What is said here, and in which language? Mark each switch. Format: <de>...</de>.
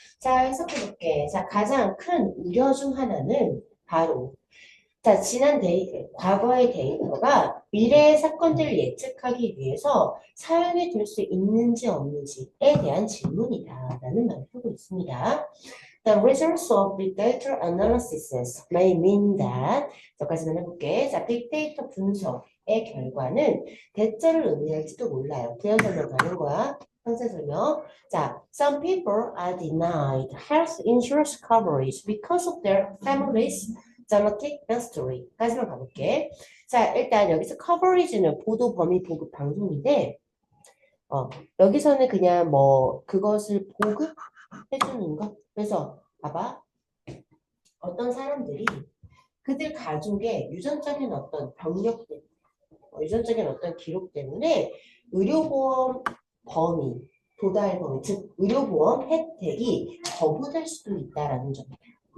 <ko>자, 해석해볼게. 자, 가장 큰 우려 중 하나는 바로 자, 과거의 데이터가 미래의 사건들을 예측하기 위해서 사용이 될 수 있는지 없는지에 대한 질문이다라는 말을 하고 있습니다.</ko> <en>The results of big data analysis may mean that</en> <ko>여기까지만 해볼게. 자, 빅데이터 분석의 결과는 대자를 의미할지도 몰라요. 부연 설명하는 거야. 상세 설명.</ko> <en>자, some people are denied health insurance coverage because of their families genetic history</en> <ko>까지만 가볼게. 자, 일단 여기서 coverage는 보도 범위 보급 방송인데 여기서는 그냥 뭐 그것을 보급해주는 거. 그래서 봐봐. 어떤 사람들이 그들 가족의 유전적인 어떤 병력 때문에 유전적인 어떤 기록 때문에 의료보험 범위, 도달 범위, 즉 의료보험 혜택이 거부될 수도 있다라는 점이에요.</ko>